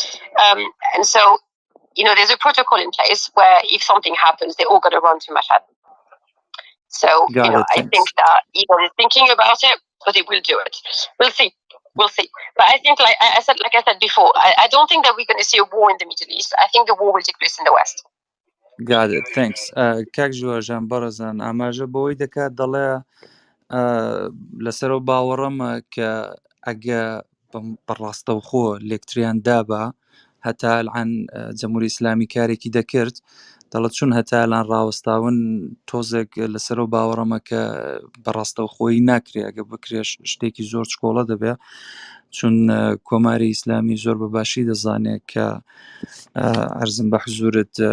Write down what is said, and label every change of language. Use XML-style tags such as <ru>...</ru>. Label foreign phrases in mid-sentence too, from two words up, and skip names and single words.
<en>And so, there's a protocol in place where if something happens, they're all going to run to Mashhad. So, Got it, I thanks. think that either they're thinking about it or they will do it. We'll see. We'll see. But I think, like I said before, I don't think that we're going to see a war in the Middle East. I think the war will take place in the West. Got it, thanks.</en> <ckb>کاک ژۆژان بەڕێزان ئاماژە بەوەی دەکات دەڵێ لەسەر و باوەڕەمە کە ئەگە بەڕاستەوخۆ لێکتریان دابا هەتا ئەلعان جەمهوری ئیسلامی کارێکی دەکرد دەڵێت چون هەتا ئەلان ڕاوەستاون تۆزێک لەسەر و باوەڕەمە کە بەڕاستەوخۆیی ناکرێ ئەگە بکرێش شتێکی زۆر چکۆڵە دەبێ چون کۆماری ئیسلامی زۆر بەباشی دەزانێت کە عەرزم بە حزورت</ckb>